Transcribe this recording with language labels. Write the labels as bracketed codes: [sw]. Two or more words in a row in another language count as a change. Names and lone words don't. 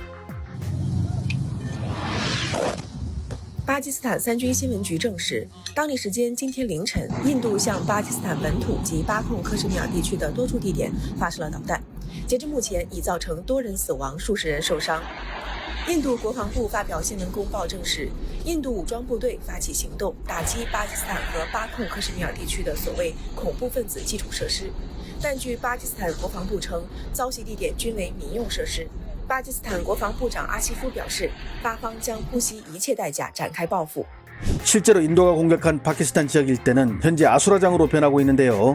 [zh] 巴基斯坦三军新闻局证实，当地时间今天凌晨，印度向巴基斯坦本土及巴控克什米尔地区的多处地点发射了导弹，截至目前已造成多人死亡、数十人受伤。印度国防部发表新闻公报证实，印度武装部队发起行动，打击巴基斯坦和巴控克什米尔地区的所谓恐怖分子基础设施，但据巴基斯坦国防部称，遭袭地点均为民用设施。巴基斯坦国防部长阿西夫表示，巴方将不惜一切代价展开报复。 [ko] 실제로 인도가 공격한 파키스탄 지역 일대는 현재 아수라장으로 변하고 있는데요.